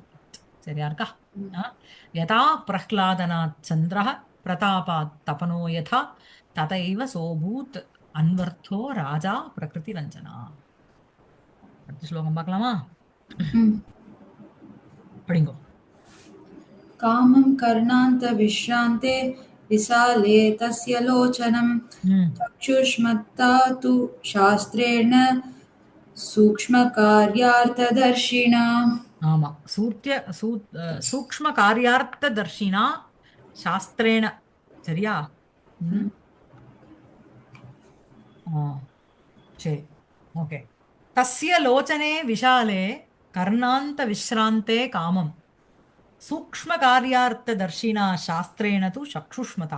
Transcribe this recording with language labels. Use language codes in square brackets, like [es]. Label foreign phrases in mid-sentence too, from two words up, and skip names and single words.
[ta] சரியா இருக்கா? ஆ? [sa] यथा प्रह्लादनात् चन्द्रः प्रतापात् तपनो यथा तथैव सोऽभूत् अन्वर्थो राजा प्रकृति रञ्जना. [ta] அடுத்த ஸ்லோகம் பார்க்கலாமா? படிங்கோ. [sa] कामं कर्णान्तविश्रान्ते विशाले तस्य लोचनं ம், चक्षुष्मत्ता तु शास्त्रेण सूक्ष्मकार्यार्थदर्शिना। ஆமா. सूक्ष्म कार्यार्थ दर्शिना शास्त्रेण. [ta] சரியா? ம். ஆ, சரி. ஓகே. [sa] तस्य लोचने विशाले कर्णान्त विश्रान्ते कामं सूक्ष्म कार्यार्थ दर्शिना शास्त्रेण तु चक्षुष्मता.